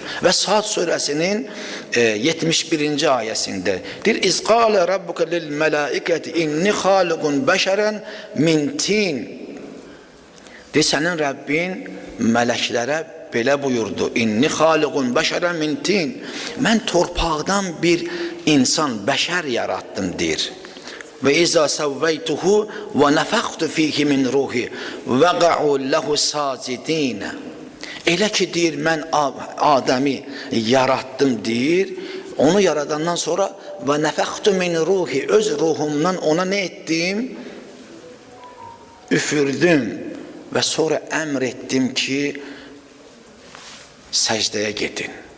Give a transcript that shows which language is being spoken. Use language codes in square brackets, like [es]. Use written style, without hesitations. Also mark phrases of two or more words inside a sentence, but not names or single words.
[az] Və Sad surəsinin 71-ci ayəsində deyir, [ar] "إذ قال ربك للملائكة إني خالق بشرا من طين." [az] Deyir, sənin Rəbbin mələklərə belə buyurdu. [ar] "إني خالق بشرا من طين." [az] Mən torpaqdan bir insan, bəşər yarattım deyir. [ar] "وإذا سويته ونفخت فيه من روحي وقعوا له ساجدين." [az] Elə ki deyir, mən Adəmi yarattım deyir. Onu yaradandan sonra [ar] ونفخت من روحي, [az] öz ruhumdan ona [tr] ne ettim? [az] Üfürdüm ve sonra əmr ettim ki səcdəyə gedin.